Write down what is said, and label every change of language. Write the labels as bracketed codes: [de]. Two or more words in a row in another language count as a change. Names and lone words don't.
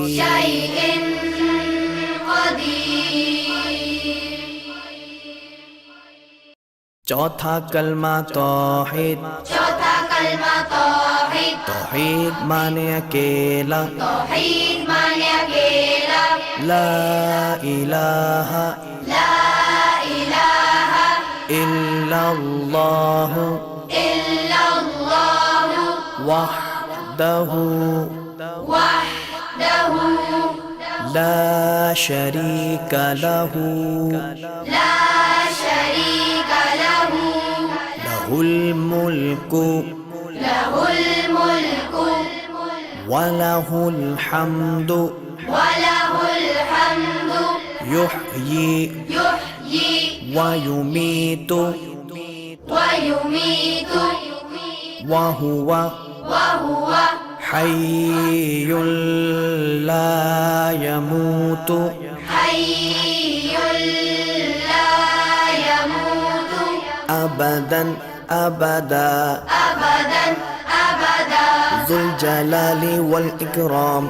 [ar] شيء قدير [hi] चौथा कलमा तौहीद चौथा कलमा तौहीद तौहीद माने अकेला तौहीद माने अकेला [ar] لا إله لا إله इल्लल्लाह इल्लल्लाह वहदहु वहदहु لا شريك له لا شريك له له الملك له الملك وله الحمد وله الحمد युह्यी युह्यी वयुमीतु वयुमीतु वहुव वहुव حي لا يموت حي لا يموت أبدا أبدا أبدا أبدا ذو الجلال والإكرام